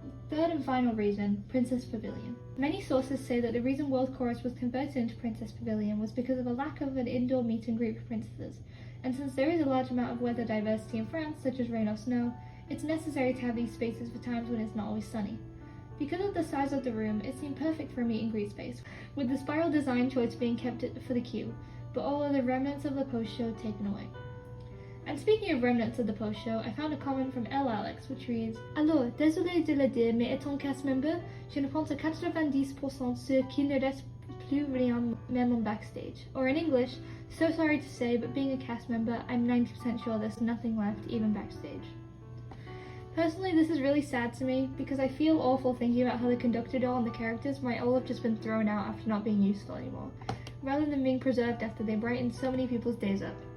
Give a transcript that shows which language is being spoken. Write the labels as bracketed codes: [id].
[en] Third and final reason, Princess Pavilion. Many sources say that the reason World Chorus was converted into Princess Pavilion was because of a lack of an indoor meet and greet for princesses, and since there is a large amount of weather diversity in France, such as rain or snow, it's necessary to have these spaces for times when it's not always sunny. Because of the size of the room, it seemed perfect for a meet and greet space, with the spiral design choice being kept for the queue, but all of the remnants of the post-show taken away. And speaking of remnants of the post-show, I found a comment from L. Alex, which reads, [fr] Alors, désolé de le dire, mais étant cast member, je ne pense à 90% sûr qu'il ne reste plus rien même en backstage. [en] Or in English, so sorry to say, but being a cast member, I'm 90% sure there's nothing left, even backstage. Personally, this is really sad to me, because I feel awful thinking about how the conductor doll and the characters might all have just been thrown out after not being useful anymore, rather than being preserved after they brightened so many people's days up.